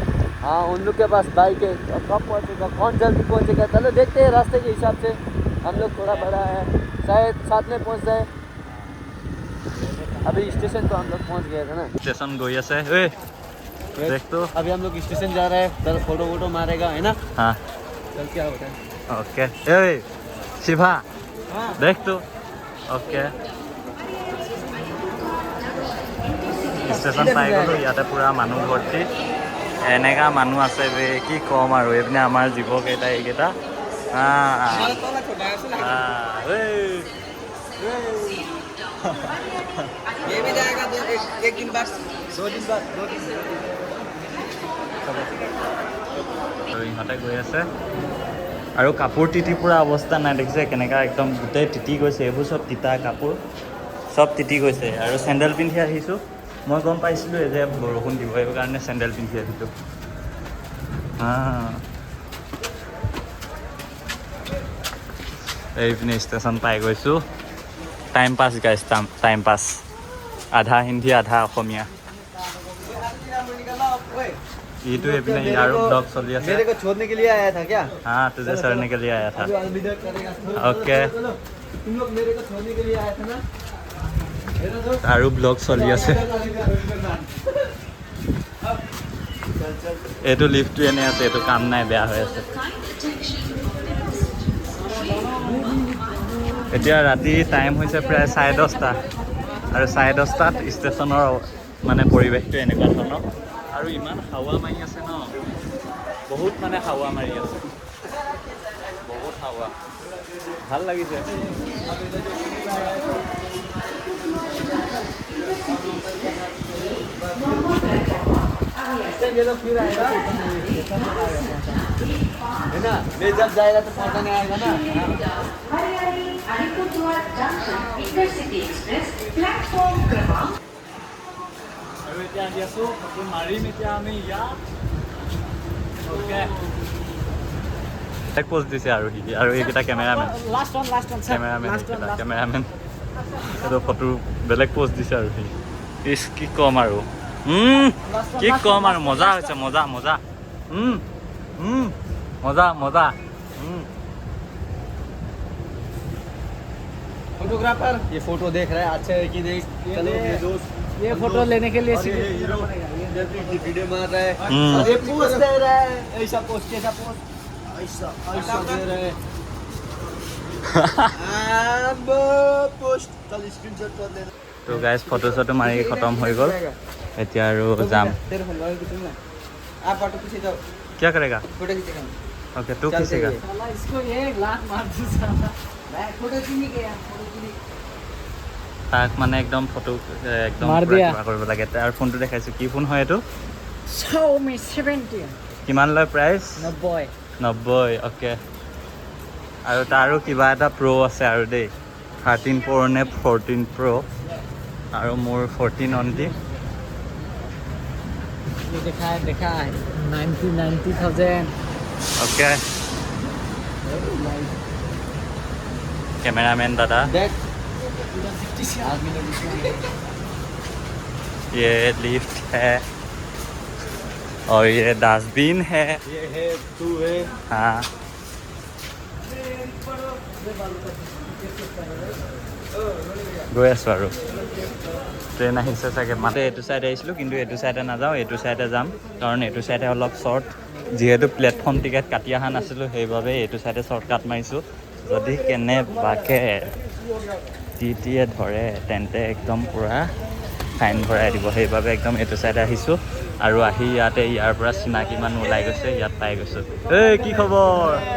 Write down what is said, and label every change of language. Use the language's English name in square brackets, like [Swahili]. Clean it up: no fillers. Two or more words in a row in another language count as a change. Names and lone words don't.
[Hindi] हाँ उन लोग के पास बाइक है कब पहुँचेगा कौन जल्दी पहुँचेगा चलो देखते हैं रास्ते के हिसाब से हम लोग थोड़ा बड़ा है शायद साथ में पहुँच जाए अभी स्टेशन तो हम लोग पहुँच गए थे ना स्टेशन गई আছে देख तो अभी हम लोग स्टेशन जा रहे हैं उधर फोटो वोटो मारेगा है ना हाँ चल क्या होता है ओके ए शिवा हाँ देख तो [Assamese] ओके ষ্টেচন পাই গ'লোঁ ইয়াতে পূৰা মানুহ ভৰ্তি এনেকা মানুহ আছে বে কি ক'ম আৰু এইপিনে আমাৰ জীৱকেইটা এইকেইটা [Hindi] ये भी जाएगा एक दिन बाद 2 दिन बाद 2 दिन [Assamese] আৰু ইহঁতে গৈ আছে আৰু কাপোৰ তিতি পুৰা অৱস্থা নাই দেখিছে কেনেকা একদম গোটেই তিতি গৈছে এইবোৰ চব তিতা কাপোৰ চব তিতি গৈছে আৰু চেণ্ডেল পিন্ধি আহিছোঁ মই গম পাইছিলোঁ যে বৰষুণ দিব এই কাৰণে চেণ্ডেল পিন্ধি আহিছোঁ এইপিনে ষ্টেচন পাই গৈছোঁ টাইম পাছ গাইছ টাইম পাছ আধা হিন্দী আধা অসমীয়া এইটো এইপিনে ইয়াৰো ব্লগ চলি আছে [Hindi] मेरे को छोड़ने के लिए आया था क्या हाँ तुझे सड़ने के लिए आया था अलविदा करेगा ओके तुम लोग मेरे को छोड़ने के लिए आया था ना [Assamese] আৰু ব্লগ চলি আছে এইটো লিফ্টটো এনেই আছে এইটো কাম নাই বেয়া হৈ আছে এতিয়া ৰাতি টাইম হৈছে প্ৰায় 10:30 আৰু 10:30 ষ্টেচনৰ মানে পৰিৱেশটো এনেকুৱা ধৰণৰ আৰু ইমান হাৱা মাৰি আছে ন বহুত মানে হাৱা মাৰি আছে বহুত হাৱা ভাল লাগিছে [Hindi] ये लोग फिर आएगा है ना मैं जब जाएगा तो पता नहीं आएगा ना इंटरसिटी एक्सप्रेस प्लेटफॉर्म क्रमांक [Assamese] আৰু এতিয়া আহি আছোঁ ফটো মাৰিম এতিয়া আমি ইয়াত অ'কে পোষ্ট দিছে আৰু সি আৰু এইকেইটা কেমেৰামেন কেমেৰামেন এইটো ফটো বেলেগ পোষ্ট দিছে আৰু সি ইচ কি ক'ম আৰু কি ক'ম আৰু মজা হৈছে মজা মজা মজা মজা [Hindi] फोटोग्राफर ये फोटो देख रहा है अच्छा है कि देख चलो ये दोस्त ये फोटो लेने के लिए वीडियो मार रहा है ये पोस्ट दे रहा है ऐसा पोस्ट कैसा पोस्ट ऐसा ऐसा दे रहा है अब पोस्ट चल स्क्रीनशॉट कर लेना [Assamese] তো গাইজ ফটো চটো মাৰি খতম হৈ গ'ল এতিয়া আৰু যাম [Hindi] तेरे फोन वाले कितने ना आप फोटो पीछे जाओ क्या करेगा फोटो खींचेगा ओके तू खींचेगा इसको 1 लाख मार दो साला फोटो खींच गया [Assamese] তাক মানে একদম ফটো একদম মাৰ পুৰা দিয়া। কিবা কৰিব লাগে তাৰ ফোনটো দেখাইছোঁ কি ফোন হয় এইটো Xiaomi 17 কিমান লয় প্ৰাইচ 90 90 অ'কে আৰু তাৰো কিবা এটা প্ৰ' আছে আৰু দেই 13 প্ৰ' নে 14 প্ৰ' আৰু মোৰ 14 অনলি [Hindi] ये देखा है 90,000 অ'কে कैमरामैन दादा देख ये लिफ्ट है और ये डस्टबिन है ये है तू है [Assamese] हाँ গৈ আছোঁ আৰু ট্ৰেইন আহিছে চাগে মাতে এইটো চাইডে আহিছিলোঁ কিন্তু এইটো চাইডে নাযাওঁ এইটো চাইডে যাম কাৰণ এইটো চাইডে অলপ শ্বৰ্ট যিহেতু প্লেটফৰ্ম টিকেট কাটি অহা নাছিলোঁ সেইবাবে এইটো চাইডে শ্বৰ্টকাট মাৰিছোঁ যদি কেনেবাকে টিটিয়ে ধৰে তেন্তে একদম পূৰা ফাইন ভৰাই দিব সেইবাবে একদম এইটো চাইডে আহিছোঁ আৰু আহি ইয়াতে ইয়াৰ পৰা চিনাকি মানুহ ওলাই গৈছে ইয়াত পাই গৈছোঁ এই কি খবৰ